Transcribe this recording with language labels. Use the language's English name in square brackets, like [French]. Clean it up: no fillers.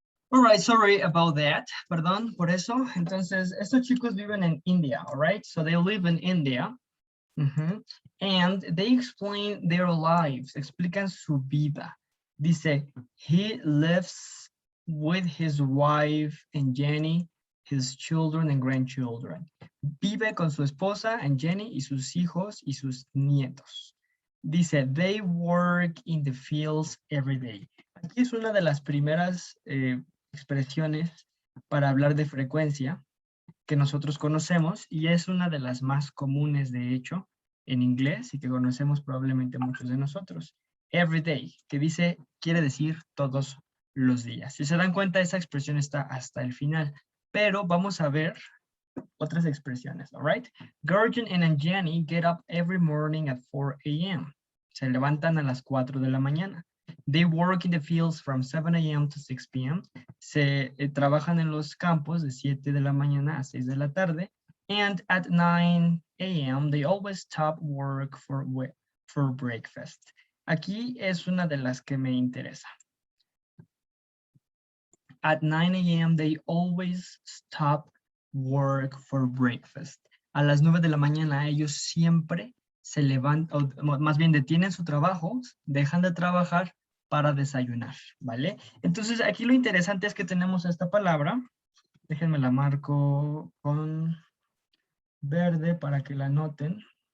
[English] All right, sorry about that. [Spanish] Perdón por eso. Entonces, estos chicos viven en India, [English] all right? So they live in India. And they explain their lives. [Spanish] Explican su vida. Dice, [English] he lives with his wife and Jenny, his children and grandchildren. [Spanish] Vive con su esposa [English] and Jenny [Spanish] y sus hijos y sus nietos. Dice, [English] they work in the fields every day. [Spanish] Aquí es una de las primeras expresiones para hablar de frecuencia que nosotros conocemos y es una de las más comunes, de hecho, en inglés y que conocemos probablemente muchos de nosotros. [English] Every day, [Spanish] que quiere decir todos los días. Si se dan cuenta, esa expresión está hasta el final, pero vamos a ver otras expresiones, [English] all right? Gurgen and Jenny get up every morning at 4 a.m. [Spanish] Se levantan a las 4 de la mañana. [English] They work in the fields from 7 a.m. to 6 p.m. [Spanish] Se trabajan en los campos de 7 de la mañana a 6 de la tarde. [English] And at 9 a.m. they always stop work for breakfast. [Spanish] Aquí es una de las que me interesa. [English] At 9 a.m. they always stop work for breakfast. [Spanish] A las 9 de la mañana ellos siempre se levantan, o más bien detienen su trabajo, dejan de trabajar para desayunar, ¿vale? Entonces aquí lo interesante es que tenemos esta palabra, déjenme la marco con verde para que la noten.